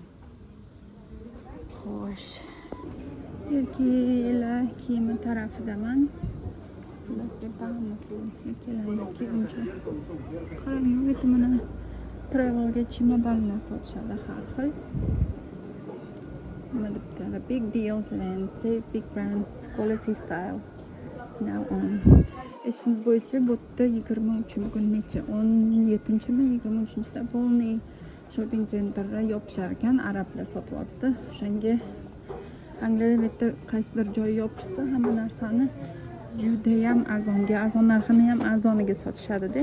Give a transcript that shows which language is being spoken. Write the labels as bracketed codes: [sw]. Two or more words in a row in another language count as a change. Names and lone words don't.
[uz] Xo'sh, erkaklar kiyimi tarafidaman. Xullas, bu yerda hammasi erkaklarning kiyimi. Qarang, bu yerda mana travelga chimodanlar sotishadi har xil. Nima debdi? [en] Big deals and save big brands, quality style. Now on. [uz] Ishimiz bo'yicha bu yerda 23 bugun necha? 17-mi, 23-da Polniy [en] shopping centerni [uz] yopishar ekan, arablar sotyapti. O'shanga Angliyada bu yerda qaysidir joyi yopishsa, hamma narsani juda ham arzonga, arzon narxini ham arzoniga sotishadi-da.